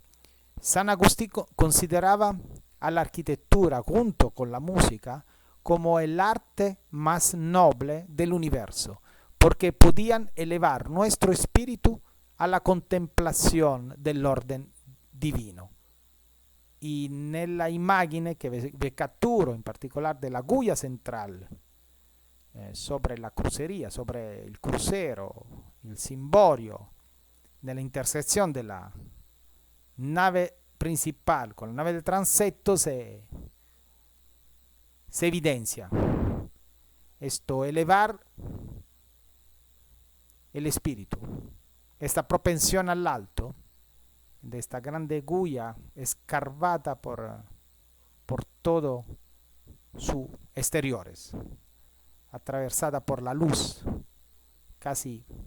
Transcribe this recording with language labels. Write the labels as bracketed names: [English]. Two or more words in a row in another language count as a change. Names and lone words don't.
[Spanish] San Agustín consideraba a la arquitectura junto con la música como el arte más noble del universo, porque podían elevar nuestro espíritu a la contemplación del orden divino. [Italian] Y nella immagine che vi catturo, in particolare della guglia centrale, [Spanish] sobre la crucería, sobre el crucero, el cimborio, [Italian] nella intersezione della nave [Spanish] principal con la nave del transetto se evidencia esto, elevar el espíritu, esta propensión al alto de esta grande guía escarbada por todo sus exteriores, atravesada por la luz, casi